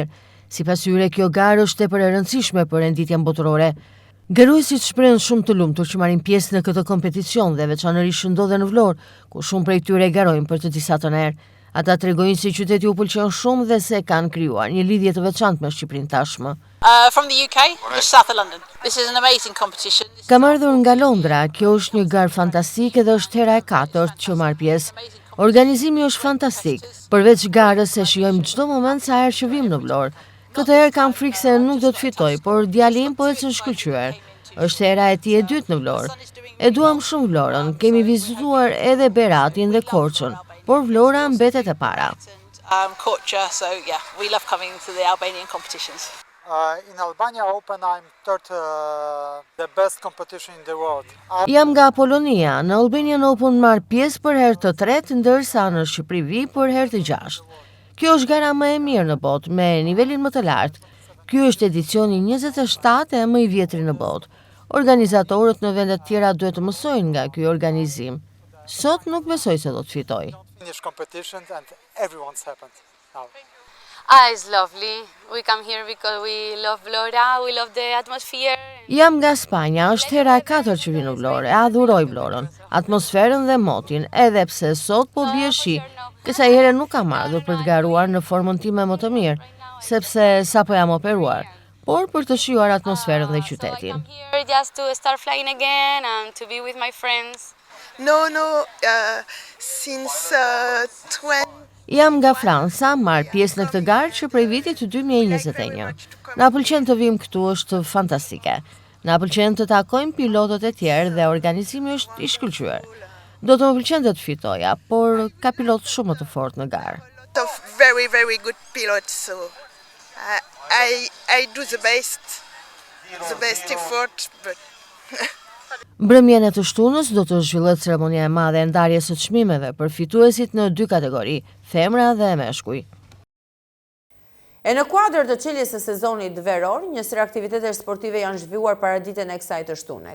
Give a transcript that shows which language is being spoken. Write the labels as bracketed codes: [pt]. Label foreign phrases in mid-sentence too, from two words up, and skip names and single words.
[sq] Sipas tyre, kjo garë është tepër e rëndësishme për renditjen botërore. Garuesit shprehen shumë të lumtur që marrin pjesë në këtë kompeticion dhe veçanërisht ndodhen në Vlorë, ku shumë prej tyre garojnë për të disa të herë. Ata tregojnë se qyteti u pëlqen shumë dhe se kanë krijuar një lidhje të veçantë me Shqipërinë tashmë. [en] From the UK, just south of London. This is an amazing competition. [sq] Kam ardhur nga Londra, kjo është një garë fantastike dhe është hera e 4 që marr pjesë. Organizimi është fantastik, përveç garës e shijojmë çdo moment sa herë që vim në Vlorë. Këtë herë kam frikë se nuk do të fitoj, por djali im po ecën shkëlqyer. Është hera e tij e dytë në Vlorë. E duam shumë Vlorën, kemi vizituar edhe Beratin dhe Korçën, por Vlora mbetet e para. Korçë, [en] so yeah, we love coming to the Albanian competitions. In Albania Open I'm third the best competition in the world. [sq] Jam nga Polonia, në Albanian Open marr pjesë për herë të tretë, ndërsa në Shqipëri vi për herë të 6. Kjo është gara më e mirë në botë, me nivelin më të lartë. Ky është edicioni 27 e më i vjetri në botë. Organizatorët në vendet tjera duhet të mësojnë nga ky organizim. Sot nuk besoj se do të fitoj. [en] Finish competition and everyone's happened now. It's lovely. We come here because we love Vlora, we love the atmosphere. [sq] Jam nga Spanja, është hera e 4 që vi në Vlorë, e adhuroj Vlorën, atmosferën dhe motin, edhe pse sot po bie shi. Kësaj here nuk kam ardhur për të garuar në formën time më të mirë, sepse sapo jam operuar, por për të shijuar atmosferën dhe qytetin. [en] Just to start flying again and to be with my friends. Since 20 [sq] Jam nga Franca, marr pjesë në këtë garë që prej vitit 2021. Na pëlqen të vim këtu, është fantastike. Na pëlqen të takojmë pilotët e tjerë dhe organizimi është i shkëlqyer. Do të më pëlqente të fitoja, por ka pilotë shumë të fortë në garë. [en] Very good pilots, so I do the best effort, but [sq] Mbrëmjen e të shtunës do të zhvillohet ceremonia e madhe e ndarjes së çmimeve për fituesit në 2 kategori, femra dhe meshkuj. E në kuadër të çeljes së sezonit veror, një sër aktivitete sportive janë zhvilluar paraditën e kësaj të shtune.